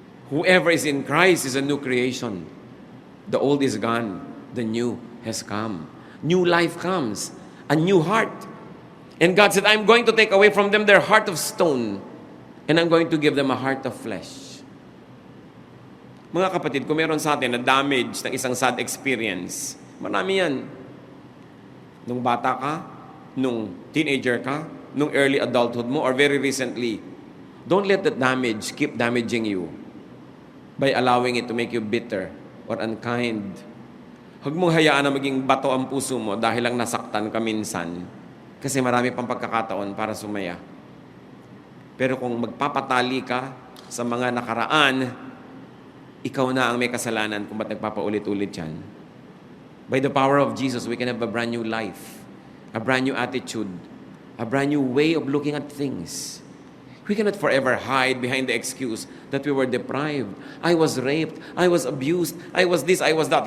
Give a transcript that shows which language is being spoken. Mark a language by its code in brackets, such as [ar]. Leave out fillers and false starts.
[en] Whoever is in Christ is a new creation. The old is gone. The new has come. New life comes. A new heart. And God said, I'm going to take away from them their heart of stone, and I'm going to give them a heart of flesh. [tl] Mga kapatid, kung meron sa atin na damage ng isang sad experience, marami yan. Nung bata ka, nung teenager ka, nung early adulthood mo, [en] or very recently, don't let that damage keep damaging you by allowing it to make you bitter or unkind. [tl] Huwag mong hayaan na maging bato ang puso mo dahil lang nasaktan ka minsan, kasi marami pang pagkakataon para sumaya. Pero kung magpapatali ka sa mga nakaraan, ikaw na ang may kasalanan kung ba't nagpapaulit-ulit yan. [en] By the power of Jesus, we can have a brand new life, a brand new attitude, a brand new way of looking at things. We cannot forever hide behind the excuse that we were deprived. I was raped, I was abused, I was this, I was that.